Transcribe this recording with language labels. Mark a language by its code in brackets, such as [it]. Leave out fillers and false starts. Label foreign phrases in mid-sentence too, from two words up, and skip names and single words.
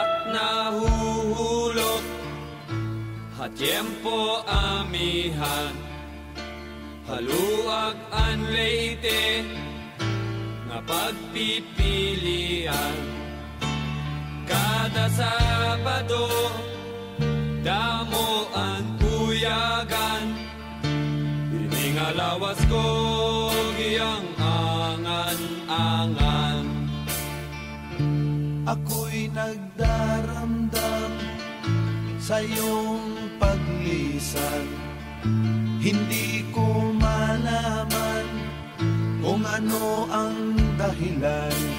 [war] nahuhulog, tiempo amihan, haluag an leite, nga pagpipilian. Kada Sabado, damo ang puyagan, ini nga lawas ko giyang angan-angan. [tl] Ako'y nagdaramdam sa iyong paglisan, hindi ko malaman kung ano ang dahilan.